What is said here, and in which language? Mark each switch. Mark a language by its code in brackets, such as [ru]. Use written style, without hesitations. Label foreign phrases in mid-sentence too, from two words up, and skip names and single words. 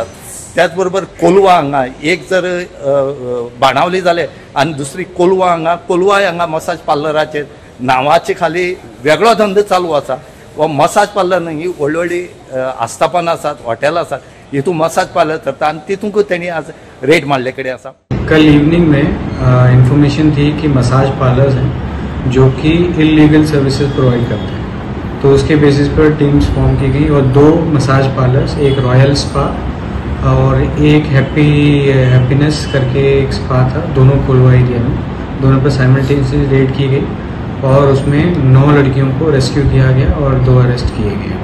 [kok] त्याच बरोबर कोलवा हांगा एक जर बाणावली जाले आनी दुसरी कोलवा हांगा मसाज पार्लराचेर नांवाचे खाली वेगळो धंदो चालू आसा. वो [en] massage parlour [kok] न्ही ही व्हडली व्हडली आस्थापना आसात हॉटेल आसात हितून [en] massage parlour [kok] करता आनी तितूंकूय तेणी आज रेड मारले कडेन आसा. [hi] कल इवनिंग में इंफॉर्मेशन थी कि [en] massage parlours [hi] हैं जो कि [en] illegal services provide [hi] करते हैं, तो उसके बेसिस पर [en] teams form [hi] की गई और 2 [en] massage parlours, [hi] एक रॉयल स्पा और एक हैप्पीनेस करके एक स्पा था, दोनों कोलवा एरिया में, दोनों पर [en] simultaneously raid [hi] की गई और उसमें 9 लड़कियों को रेस्क्यू किया गया और 2 अरेस्ट किए गए.